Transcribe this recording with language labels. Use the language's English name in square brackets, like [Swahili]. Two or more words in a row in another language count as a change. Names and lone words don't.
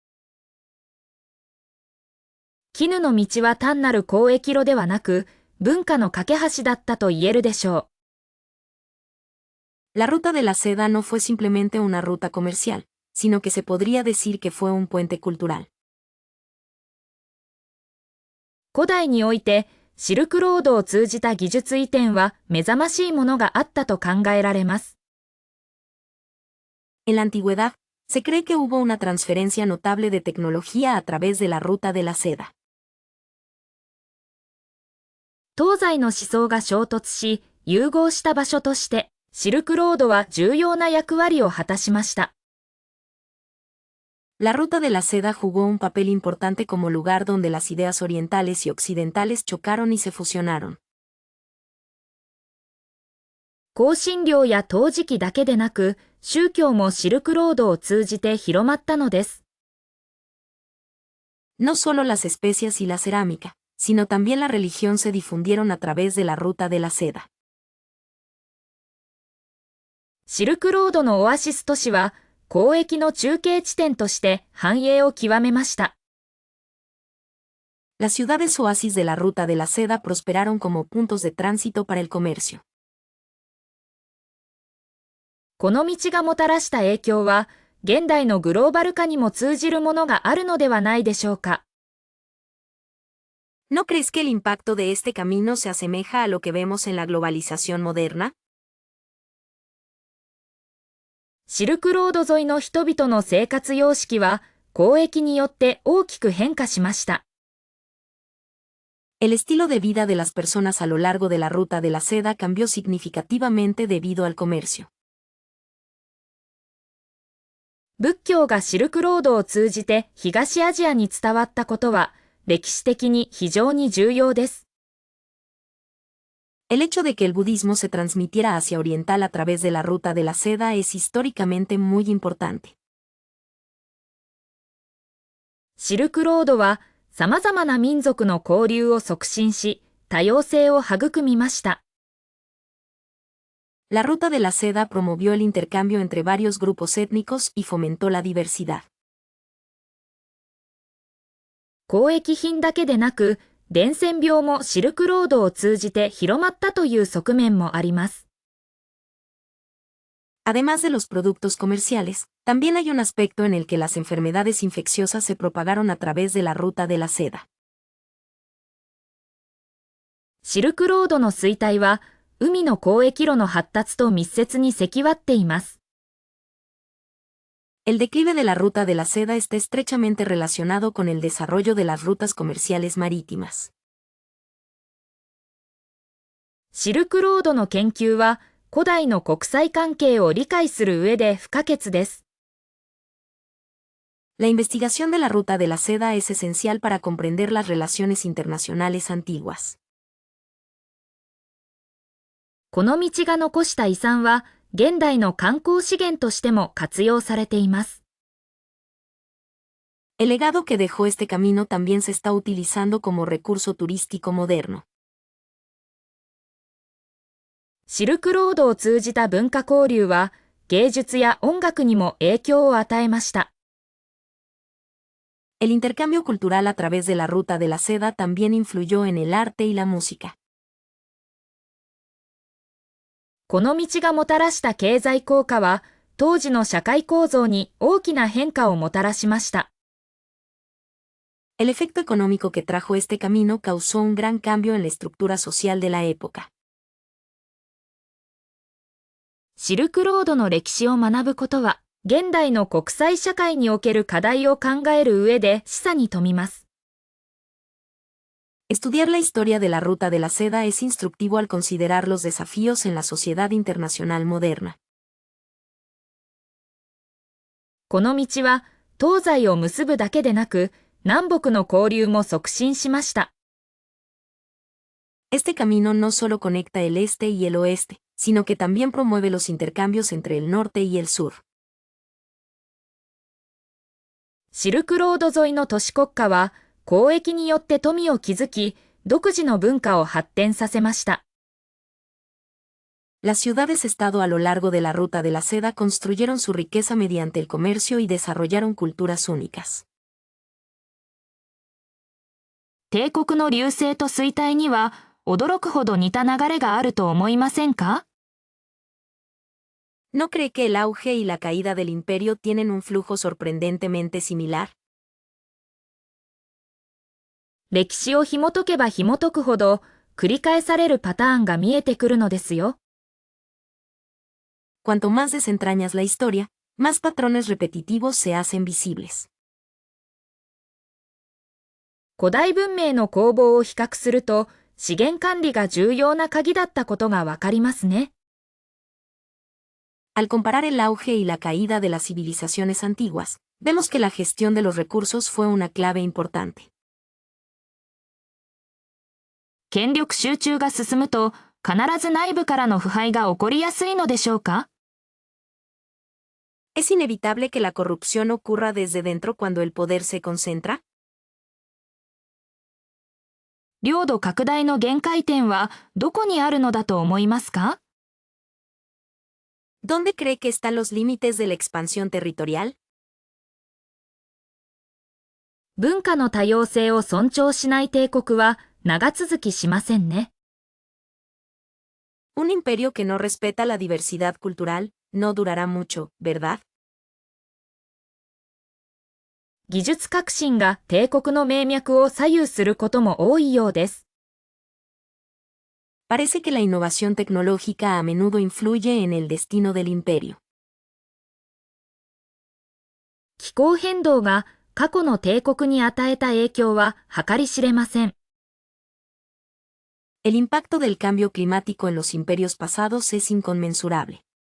[Japanese] 絹の道は単なる交易路ではなく、文化の架け橋だったと言えるでしょ [Spanish] う。La ruta de la seda no fue simplemente una ruta comercial, sino que se podría decir que fue un puente cultural. [Japanese] 古代において、シルクロードを通じた技術移転は目覚ましいものがあったと考えられます。 [Spanish] En la antigüedad, se cree que hubo una transferencia notable de tecnología a través de la ruta de la seda. [Japanese] 東西の思想が衝突し、融合した場所として、シルクロードは重要な役割を果たしました。 [Spanish] La ruta de la seda jugó un papel importante como lugar donde las ideas orientales y occidentales chocaron y se fusionaron. [Japanese] 香辛料や陶磁器だけでなく、宗教もシルクロードを通じて広まったのです。 [Spanish] No solo las especias y la cerámica, sino también la religión se difundieron a través de la ruta de la seda. [Japanese] シルクロードのオアシス都市は、交易の中継地点として繁栄を極めました。 [Spanish] Las ciudades oasis de la ruta de la seda prosperaron como puntos de tránsito para el comercio. [Japanese] この道がもたらした影響は、現代のグローバル化にも通じるものがあるのではないでしょうか。 [Spanish] ¿No crees que el impacto de este camino se asemeja a lo que vemos en la globalización moderna? [Japanese] シルクロード沿いの人々の生活様式は、交易によって大きく変化しました。 [Spanish] El estilo de vida de las personas a lo largo de la ruta de la seda cambió significativamente debido al comercio. [Japanese] 仏教がシルクロードを通じて東アジアに伝わったことは、歴史的に非常に重要です。 [Spanish] El hecho de que el budismo se transmitiera hacia oriental a través de la ruta de la seda es históricamente muy importante. [Japanese] シルクロードは様々な民族の交流を促進し、多様性を育みました。 [Spanish] La ruta de la seda promovió el intercambio entre varios grupos étnicos y fomentó la diversidad. [Japanese] 交易品だけでなく、伝染病もシルクロードを通じて広まったという側面もあります。 [Spanish] Además de los productos comerciales, también hay un aspecto en el que las enfermedades infecciosas se propagaron a través de la ruta de la seda. [Japanese] シルクロードの衰退は、海の交易路の発達と密接に関わっています。 [Spanish] El declive de la ruta de la seda está estrechamente relacionado con el desarrollo de las rutas comerciales marítimas. [Japanese] シルクロードの研究は、古代の国際関係を理解する上で不可欠です。 [Spanish] La investigación de la ruta de la seda es esencial para comprender las relaciones internacionales antiguas. [Japanese] この道が残した遺産は、現代の観光資源としても活用されています。 [Spanish] El legado que dejó este camino también se está utilizando como recurso turístico moderno. [Japanese] シルクロードを通じた文化交流は、芸術や音楽にも影響を与えました。 [Spanish] El intercambio cultural a través de la ruta de la seda también influyó en el arte y la música. [Japanese] この道がもたらした経済効果は、当時の社会構造に大きな変化をもたらしました。 [Spanish] El efecto económico que trajo este camino causó un gran cambio en la estructura social de la época. [Japanese] シルクロードの歴史を学ぶことは、現代の国際社会における課題を考える上で示唆に富みます。 [Spanish] Estudiar la historia de la ruta de la seda es instructivo al considerar los desafíos en la sociedad internacional moderna. [Japanese] この道は、東西を結ぶだけでなく、南北の交流も促進しました。 [Spanish] Este camino no solo conecta el este y el oeste, sino que también promueve los intercambios entre el norte y el sur. [Japanese] シルクロード沿いの都市国家は、交易によって富を築き、独自の文化を発展させました。 [Spanish] Las ciudades-estado a lo largo de la ruta de la seda construyeron su riqueza mediante el comercio y desarrollaron culturas únicas. [Japanese] 帝国の隆盛と衰退には、驚くほど似た流れがあると思いませんか？ [Spanish] ¿No cree que el auge y la caída del imperio tienen un flujo sorprendentemente similar? [Japanese] 歴史を紐解けば紐解くほど、繰り返されるパターンが見えてくるのですよ。 [Spanish] Cuanto más desentrañas la historia, más patrones repetitivos se hacen visibles. [Japanese] 古代文明の攻防を比較すると、資源管理が重要な鍵だったことがわかりますね。 [Spanish] Al comparar el auge y la caída de las civilizaciones antiguas, vemos que la gestión de los recursos fue una clave importante. [Japanese] 権力集中が進むと、必ず内部からの腐敗が起こりやすいのでしょうか？ [Spanish] ¿Es inevitable que la corrupción ocurra desde dentro cuando el poder se concentra? [Japanese] 領土拡大の限界点はどこにあるのだと思いますか？ [Spanish] ¿Dónde cree que están los límites de la expansión territorial? [Japanese] 文化の多様性を尊重しない帝国は長続きしませんね。 [Spanish] Un imperio que no respeta la diversidad cultural, no durará mucho, ¿verdad? [Japanese] 技術革新が帝国の命脈を左右することも多いようです。 [Spanish] Parece que la innovación tecnológica a menudo influye en el destino del imperio. [Japanese] 気候変動が過去の帝国に与えた影響は計り知れません。 [Spanish] El impacto del cambio climático en los imperios pasados es inconmensurable.